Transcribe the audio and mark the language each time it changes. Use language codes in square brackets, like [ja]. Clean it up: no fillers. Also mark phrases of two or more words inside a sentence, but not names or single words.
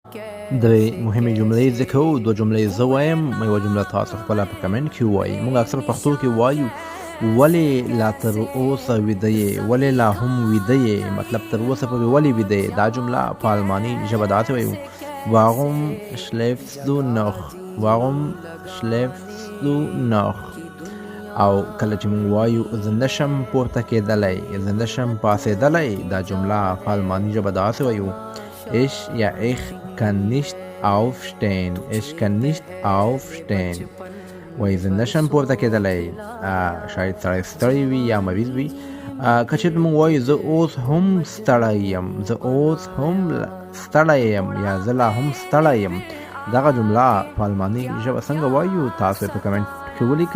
[ps] درې مهمې جملې ذکر کوو. دوه جملې زه وایم، یوه جمله تاسو خپله په کمنټ کې ووایي. موږ اکثر پښتو کې وایو ولې لا تر اوسه ویده یې، ولې لا هم ویده یې، مطلب تر اوسه پورې ولې ویده یې. دا جمله په الماني ژبه داسې وایو [de] warum schläfst du noch، warum schläfst du noch. [ps] او کله چې موږ وایو زه نشم پورته کېدلی، زه نشم پاڅېدلی، دا جمله په الماني ژبه داسې وایو ich یا [de] ich kann nicht aufstehen، ich kann nicht aufstehen. [ps] وایي زه نشم پورته کېدلی، شاید سړی ستړی وي یا مریض وي. که چېرته موږ وایو زه اوس هم ستړی یم، زه اوس هم ستړی یم یا زه لا هم ستړی یم، دغه جمله په الماني ژبه څنګه وایو تاسو په کمنټ کې ولیکئ.